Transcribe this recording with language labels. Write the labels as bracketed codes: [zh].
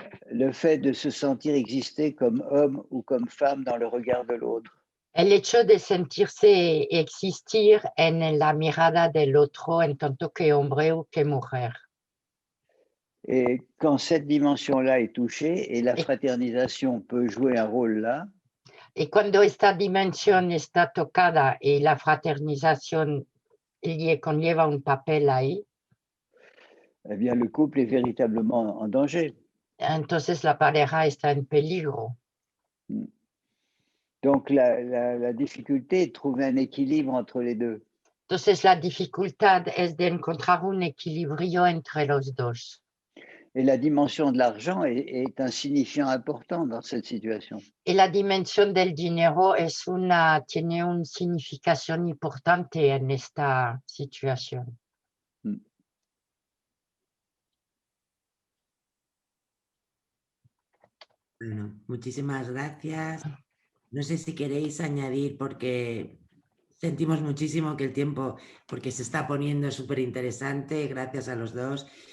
[fr] Le fait de se sentir exister comme homme ou comme femme dans le regard de l'autre. [es] El hecho de sentirse existir en la mirada del otro en tanto que hombre o que mujer. [fr] Et quand cette dimension-là est touchée, et la fraternisation peut jouer un rôle là. [es] Y cuando esta dimensión está tocada y la fraternización conlleva un papel ahí, [fr] eh bien, le couple est véritablement en danger. [es] Entonces la pareja está en peligro. [fr] Donc la difficulté est de trouver un équilibre entre les deux. [es] Entonces la dificultad es de encontrar un equilibrio entre los dos. [fr] Et la dimension de l'argent est un signifiant important dans cette situation. [es] Y la dimensión del dinero tiene una significación importante en esta situación. Bueno, muchísimas gracias. No sé si queréis añadir, porque sentimos muchísimo que el tiempo, porque se está poniendo súper interesante, gracias a los dos.